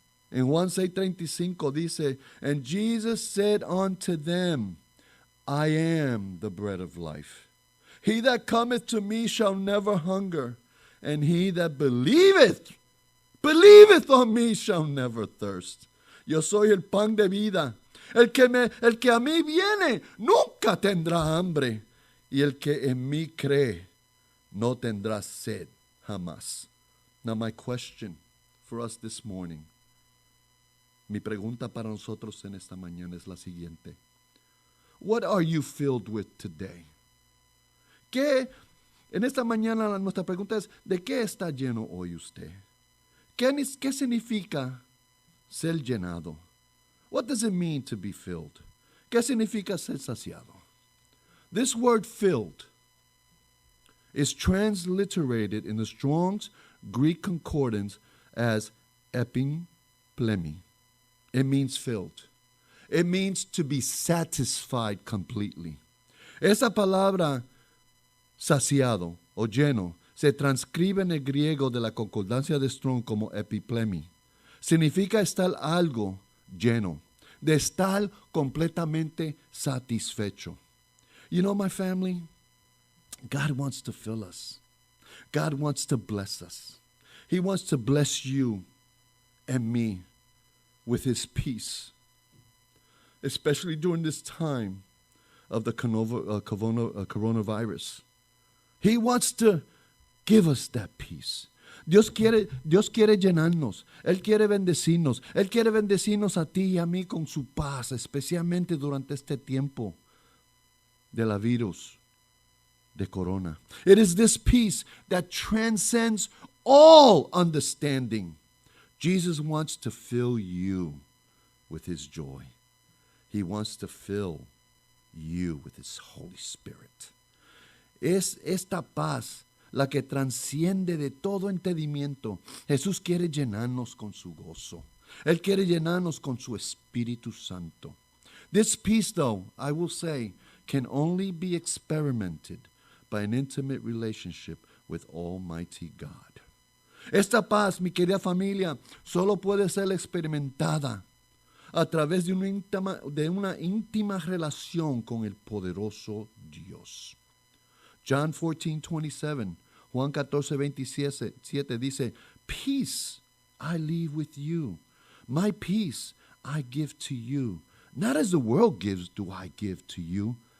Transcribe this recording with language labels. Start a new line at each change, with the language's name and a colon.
English: In Juan 6:35 dice, and Jesus said unto them, I am the bread of life. He that cometh to me shall never hunger, and he that believeth on me shall never thirst.
Spanish: Yo soy el pan de vida. El que a mí viene nunca tendrá hambre, y el que en mí cree no tendrás sed jamás.
English: Now my question for us this morning,
Spanish: mi pregunta para nosotros en esta mañana es la siguiente.
English: What are you filled with today?
Spanish: ¿Qué? En esta mañana nuestra pregunta es, ¿de qué está lleno hoy usted? ¿Qué significa ser llenado?
English: What does it mean to be filled?
Spanish: ¿Qué significa ser saciado?
English: This word filled is transliterated in the Strong's Greek Concordance as epimplemi. It means filled. It means to be satisfied completely.
Spanish: Esa palabra saciado o lleno se transcribe en el griego de la concordancia de Strong como epiplemi. Significa estar algo lleno, de estar completamente satisfecho.
English: You know, my family, God wants to fill us. God wants to bless us. He wants to bless you and me with His peace, especially during this time of the coronavirus. He wants to give us that peace.
Spanish: Dios quiere llenarnos. Él quiere bendecirnos. Él quiere bendecirnos a ti y a mí con su paz, especialmente durante este tiempo de la virus, de corona.
English: It is this peace that transcends all understanding. Jesus wants to fill you with His joy. He wants to fill you with His Holy Spirit.
Spanish: Es esta paz la que transciende de todo entendimiento. Jesús quiere llenarnos con su gozo. Él quiere llenarnos con su Espíritu Santo.
English: This peace, though, I will say, can only be experimented by an intimate relationship with Almighty God.
Spanish: Esta paz, mi querida familia, solo puede ser experimentada a través de una íntima relación con el poderoso Dios.
English: John 14:27, Juan 14:27 dice, Peace I leave with you, my peace I give to you. Not as the world gives do I give to you.